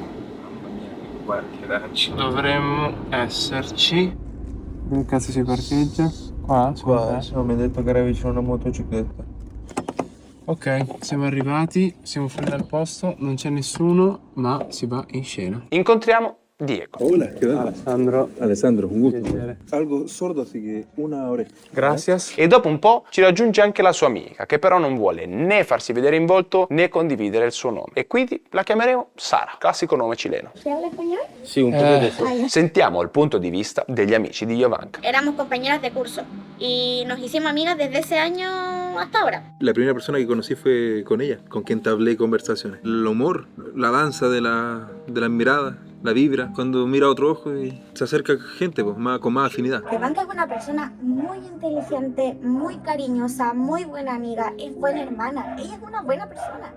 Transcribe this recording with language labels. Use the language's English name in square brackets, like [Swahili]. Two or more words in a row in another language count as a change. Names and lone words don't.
[Italian] Dovremmo esserci. Dove cazzo si parcheggia? Qua? Mi ha detto che era vicino a una motocicletta. Ok, siamo arrivati, siamo fuori dal posto, non c'è nessuno, ma si va in scena. Incontriamo Diego. [Spanish] Hola, ¿qué tal? Alessandro. Alessandro, un gusto. [Italian] Piacere. [Spanish] Algo sordo, así que una oreja. Gracias. [Italian] E dopo un po' ci raggiunge anche la sua amica, che però non vuole né farsi vedere in volto né condividere il suo nome. E quindi la chiameremo Sara, classico nome cileno. [Spanish] ¿Se habla español? Sí, un poco de eso. [Italian] Sentiamo il punto di vista degli amici di Jovanka. [Spanish] Éramos compañeras de curso y nos hicimos amigas desde ese año hasta ahora. La primera persona que conocí fue con ella, con quien tablé conversaciones. El humor, la danza de las miradas, la vibra, cuando mira a otro ojo y se acerca gente pues, con más afinidad. Jovanka es una persona muy inteligente, muy cariñosa, muy buena amiga, es buena hermana, ella es una buena persona.